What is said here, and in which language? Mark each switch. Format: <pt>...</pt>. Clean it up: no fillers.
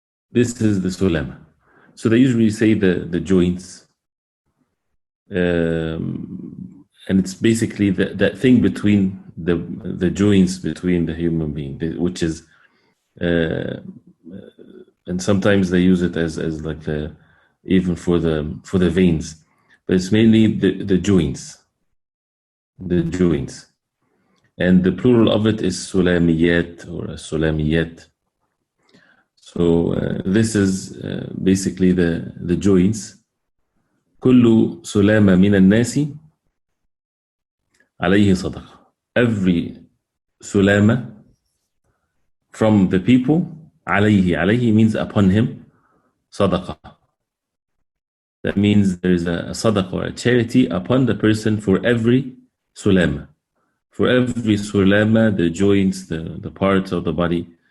<en>This is the sulama. So they usually say the joints, and it's basically that thing between the joints between the human being, which is, and sometimes they use it as like even for the veins, but it's mainly the joints, and the plural of it is sulamiyat or sulamiyat. So this is basically the joints.</en> <ar>كل سلامة من الناس عليه صدقة.</ar> <en>Every sulama from the people, عليه means upon him, صدقة. That means there is a sadaqah or a charity upon the person for every sulama. For every sulama, the joints, the parts of the body.</en>